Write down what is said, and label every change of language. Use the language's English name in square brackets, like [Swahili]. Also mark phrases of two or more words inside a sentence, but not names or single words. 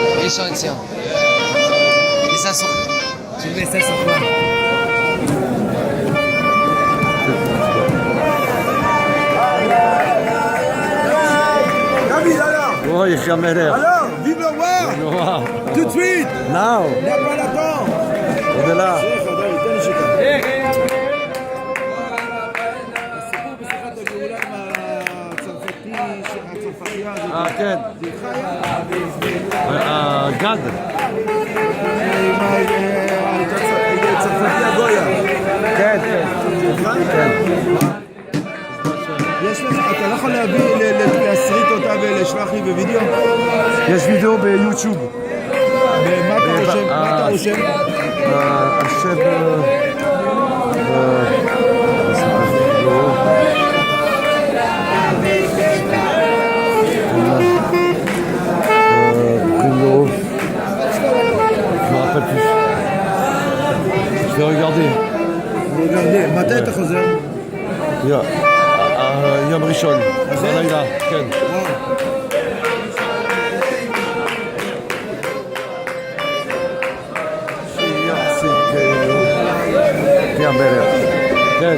[Hebrew] ראשון לציון. ניסן סוכן. [French] Tu mets ça sur quoi? David, alors? Oh, il est Alors, vive le roi! Tout de suite! Now, Il n'y a pas d'attente! on est là. [Hebrew] כן. גד. כן, כן. אתה לא יכול להסריט אותה ולשלח לי בווידאו? יש וידאו ביוטיוב. מה אתה רושם? השם... [French] Je vais regarder. [Hebrew] מתי אתה חוזר? יום ראשון. בלילה, כן. כן.